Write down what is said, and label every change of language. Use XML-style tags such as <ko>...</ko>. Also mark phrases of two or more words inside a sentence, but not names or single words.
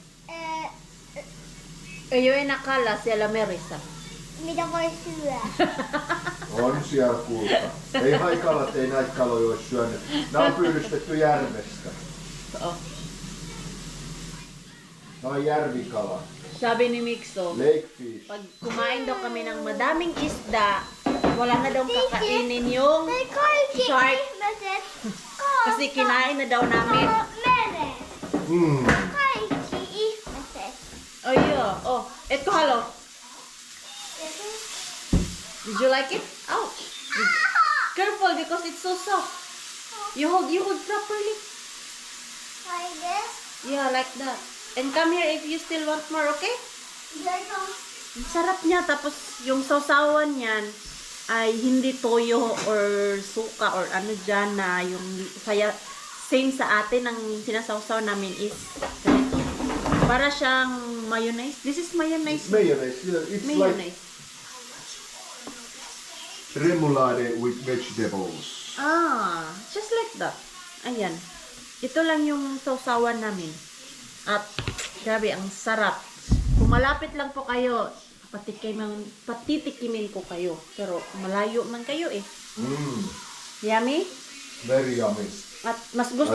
<fi>Ei ole enää kala siellä merissä. mitä voi syödä. On siellä kulta. Ei haikalat, ei näitä kaloja olisi syönyt. Nämä on pyydystetty järvestä. Oh. Nämä on järvikala.</fi> <tl>Sabi ni Mixo,</tl> <en>Lake fish.</en> <tl>pag kumain daw kami ng madaming isda, wala na daw kakainin yung</tl> <fi>Me kaikki</fi> <en>Shark.</en> <fi>ihmiset</fi> <tl>kasi kinain na daw namin.</tl> <fi>me Kaikki ihmiset.</fi> <en>Oh yeah. Oh,</en> <fi>etkö halua?</fi> <en>Did you like it? Ouch. Careful because it's so soft. You hold properly. Like this. Yeah, like that. And come here if you still want more, okay? Little.</en> <tl>Ang sarap niya. Tapos yung sausawan niyan ay hindi toyo or suka or ano dyan na yung kaya same sa atin ang sinasawsaw namin is ganito. Para siyang mayonnaise.</tl> <en>This is mayonnaise. Mayonnaise, yeah, it's Mayonnaise. like remoulade with vegetables. Ah, just like that.</en> <tl>Ayan. Ito lang yung sausawan namin. At, grabe, ang sarap. Kung malapit lang po kayo, patitikimin ko kayo. Pero, malayo man kayo eh. Yummy?</tl> <en>Very yummy.</en> <tl>At, mas gusto</tl>